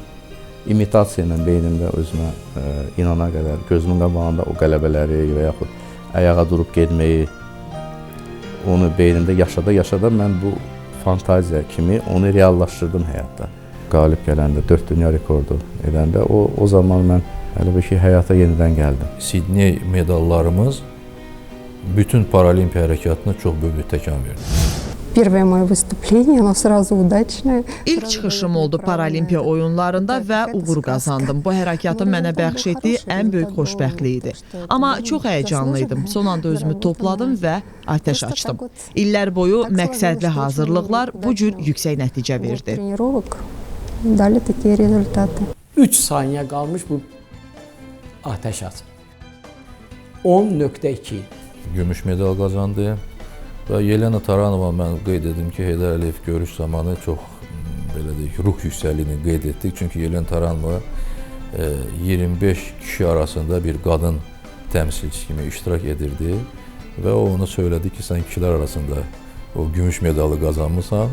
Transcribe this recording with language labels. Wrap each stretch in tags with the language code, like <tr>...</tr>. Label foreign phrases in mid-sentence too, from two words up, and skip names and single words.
<az>İmitasiya ilə beynimdə özümə inana qədər, gözümün qabağında o qələbələri və yaxud ayağa durub gedməyi, onu beynimdə yaşada mən bu fantaziya kimi onu reallaşdırdım həyatda. Qalib gələndə, 4 dünya rekordu edəndə o zaman mən hələ bir ki, həyata yenidən gəldim. Sidney medallarımız bütün paralimpiya hərəkatına çox böyük bir təkan verdi.</az> <ru>Первое мое выступление, оно сразу удачное.</ru> <az>İlk çıxışım oldu Paralimpiya oyunlarında və uğur qazandım. Bu hərəkatın mənə bəxş etdiyi ən böyük xoşbəxtlik idi. Amma çox həyəcanlıydım. Son anda özümü topladım və atəş açdım. İllər boyu məqsədli hazırlıqlar bu cür yüksək nəticə verdi.</az> <ru>Тренировок дали такие результаты.</ru> <az>3 saniyə qalmış bu atəş aç. 10.2. Gümüş medal qazandı. Və Yelena Taranova mən qeyd edim ki, Heydər Əliyev görüş zamanı çox belə deyək, ruh yüksəkliyini qeyd etdik. Çünki Yelena Taranova 25 kişi arasında bir qadın təmsilçisi kimi iştirak edirdi və o onu söylədi ki, sən kişilər arasında o gümüş medalı qazanmısan.</az>